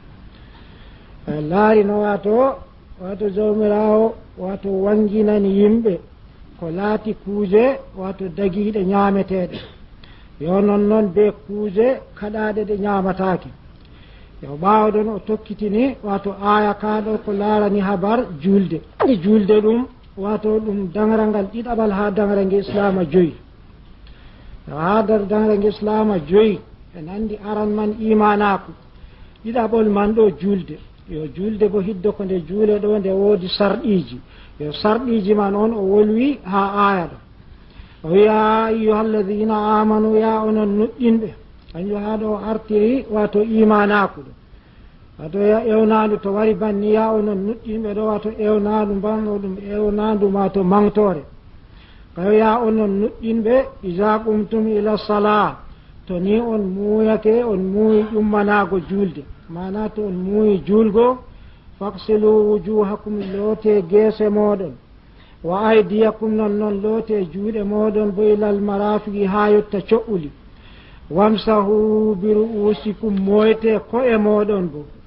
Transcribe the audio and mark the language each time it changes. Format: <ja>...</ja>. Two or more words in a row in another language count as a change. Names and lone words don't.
<ff>laarino wato jawmirawo wato wanginani yimɓe ko laati kuuje wato dagiiɗe ñaameteeɗe yo non be kuuje kaɗaaɗe ɗe ñaamatake yo ɓaawɗon o tokkitini wato aya kaɗo ko laarani habar julde ɗum wato ɗum danrangal ɗiɗaɓal ha dangrange islama joyi ha dar dangrange islama joyi en andi aran man imanaku ɗiɗaɓol man ɗo julde yo julde bo hiddo ko nde juule ɗo nde woodi sarɗiji yo sarɗiji man on o wolwi ha aya ɗo o</ff> <ar>يا أيها الذين آمنوا</ar> <ff>ya onon nuɗɗinɓe kanjum ha ɗo artiri wato imanaku ɗo wato ewnandu to wari banni ya onon nuɗɗinɓe ɗo wato ewnandu banno ɗum ewnandu wato mangtore kayo ya onon nuɗɗinɓe</ff> <ar>إذا قمتم إلى الصلاة</ar> <ff>to ni on muuyake on muuyi ƴummanago julde mana to on muuyi julgo</ff> <ar>فاغسلوا وجوهكم</ar> <ff>loote geese moɗon</ff> <ar>وأيديكم</ar> <ff>non loote juuɗe moɗon bo</ff> <ar>إلى المرافق</ar> <ff>ha yotta coɓɓuli</ff> <ar>وامسحوا برؤوسكم</ar> <ff>moyte ko'e moɗon bo</ff>